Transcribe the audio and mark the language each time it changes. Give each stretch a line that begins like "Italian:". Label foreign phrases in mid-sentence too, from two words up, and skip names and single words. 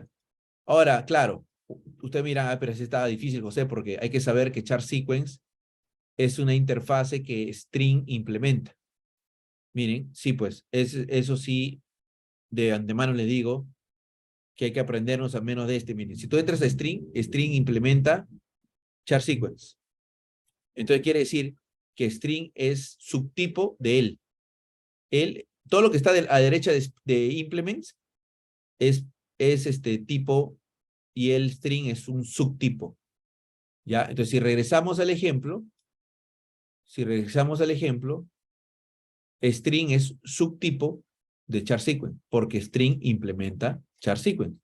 Spanish: Ahora, claro, usted mira, pero sí estaba difícil, José, porque hay que saber que
English: char sequence
Spanish: es una interfase que string implementa. Miren, sí, pues, eso sí, de antemano le digo que hay que aprendernos al menos de este. Miren, si tú entras a string, string implementa
English: char sequence.
Spanish: Entonces quiere decir que string es subtipo de él. Todo lo que está a derecha de implements es este tipo y el string es un subtipo. ¿Ya? Entonces, si regresamos al ejemplo, string es subtipo de
English: char sequence,
Spanish: porque string implementa
English: char sequence.